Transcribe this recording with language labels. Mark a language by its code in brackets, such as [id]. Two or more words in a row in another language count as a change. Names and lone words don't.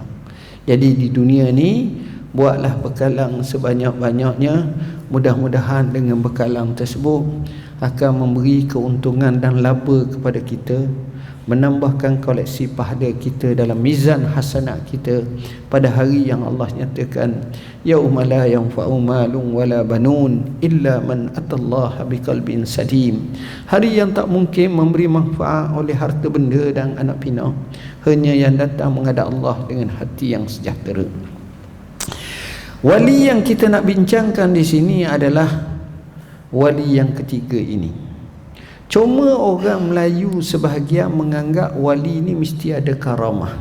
[ms] Jadi di dunia ni buatlah bekalang sebanyak-banyaknya. Mudah-mudahan dengan bekalang tersebut akan memberi keuntungan dan laba kepada kita, menambahkan koleksi pahala kita dalam [ar] ميزان حسنات [ms] kita pada hari yang Allah nyatakan, [ar] يوم لا ينفع مال ولا بنون إلا من أتى الله بقلب سليم. [ms] Hari yang tak mungkin memberi manfaat oleh harta benda dan anak pinak, hanya yang datang menghadap Allah dengan hati yang sejahtera. Wali yang kita nak bincangkan di sini adalah wali yang ketiga ini. Cuma orang Melayu sebahagian menganggap wali ni mesti ada karamah.